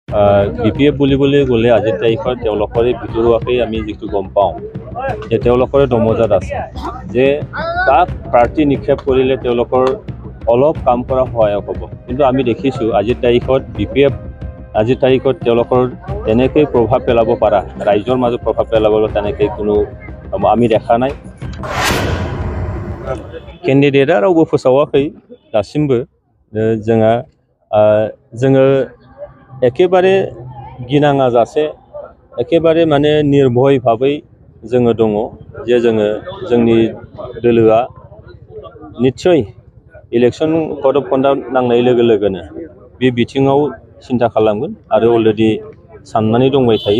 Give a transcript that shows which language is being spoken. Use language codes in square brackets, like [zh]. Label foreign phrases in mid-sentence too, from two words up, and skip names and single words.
[as] BPF বুলিবলৈ গ'লে আজিৰ তাৰিখত তেওঁলোকৰে ভিতৰুৱাকৈ আমি যিটো গম পাওঁ যে তেওঁলোকৰে দমজাত আছে যে কাক প্ৰাৰ্থী নিক্ষেপ কৰিলে তেওঁলোকৰ অলপ কাম কৰা সহায়ক হ'ব। কিন্তু আমি দেখিছোঁ আজিৰ তাৰিখত BPF আজিৰ তাৰিখত তেওঁলোকৰ তেনেকৈ প্ৰভাৱ পেলাব পাৰা ৰাইজৰ মাজত প্ৰভাৱ পেলাবলৈ তেনেকৈ কোনো আমি দেখা নাই। [brx] केन्डिडेटआ रावबो फोसावाखै दासिमबो जोङो एखेबारे गिनाङा जासे एखेबारे माने निर्भय भाबै जोङो दङ जे जोंनि दोलोआ निश्चय [en] election code of conduct [brx] नांनाय लोगो लोगोनो बे बिथिङाव सिन्था खालामगोन आरो अलरेडि साननानै दंबाय थायो।